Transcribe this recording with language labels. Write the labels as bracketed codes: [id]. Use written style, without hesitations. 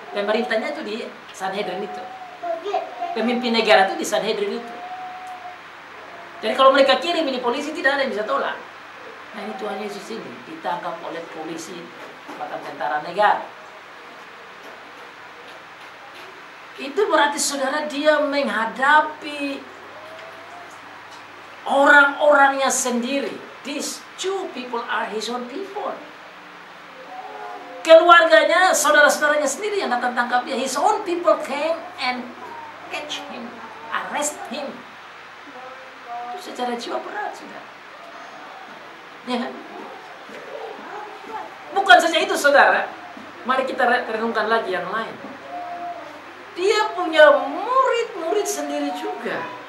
[id] Pemerintahnya itu di Sanhedrin itu. Pemimpin negara itu di Sanhedrin itu. Jadi kalau mereka kirim ini polisi, tidak ada yang bisa tolak. Nah, ini Tuhan Yesus ini ditangkap oleh polisi, bahkan tentara negara. Itu berarti saudara, dia menghadapi orang-orangnya sendiri. [en] These two people are his own people. [id] keluarganya, saudara-saudaranya sendiri yang datang tangkap dia. [en] His own people came and catch him, arrest him. [id] Itu secara jiwa berat, saudara. Ya kan? Bukan saja itu, saudara. Mari kita renungkan lagi yang lain. Dia punya murid-murid sendiri juga.